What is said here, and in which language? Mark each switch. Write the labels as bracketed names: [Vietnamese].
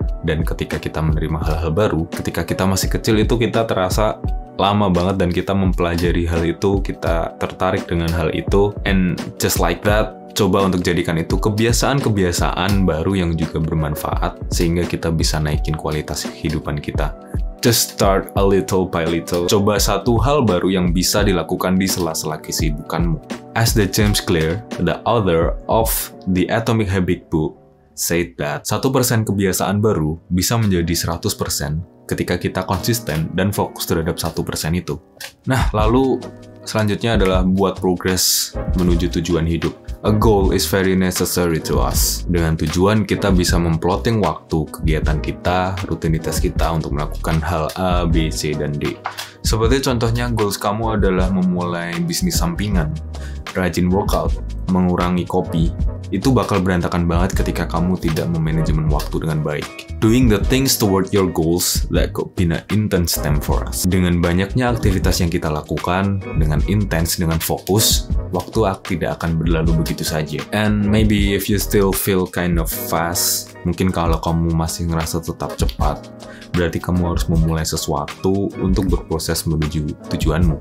[Indonesian] Dan ketika kita menerima hal-hal baru, ketika kita masih kecil itu kita terasa lama banget dan kita mempelajari hal itu, kita tertarik dengan hal itu. [English] And just like that, [Indonesian] coba untuk jadikan itu kebiasaan-kebiasaan baru yang juga bermanfaat sehingga kita bisa naikin kualitas kehidupan kita. [English] Just start a little by little. [Indonesian] Coba satu hal baru yang bisa dilakukan di sela-sela kesibukanmu. [English] As the James Clear, the author of the Atomic Habits book, said that [Indonesian] 1% kebiasaan baru bisa menjadi 100% ketika kita konsisten dan fokus terhadap 1% itu. Nah, lalu selanjutnya adalah buat progres menuju tujuan hidup. [English] A goal is very necessary to us. [Indonesian] Dengan tujuan, kita bisa memplotting waktu, kegiatan kita, rutinitas kita untuk melakukan hal A, B, C, dan D. Seperti contohnya, goals kamu adalah memulai bisnis sampingan, rajin workout, mengurangi kopi. Itu bakal berantakan banget ketika kamu tidak memanajemen waktu dengan baik. [English] Doing the things toward your goals that could be an intense time for us. [Indonesian] Dengan banyaknya aktivitas yang kita lakukan, dengan intens, dengan fokus, waktu tidak akan berlalu begitu saja. [English] And maybe if you still feel kind of fast, [Indonesian] mungkin kalau kamu masih ngerasa tetap cepat, berarti kamu harus memulai sesuatu untuk berproses menuju tujuanmu.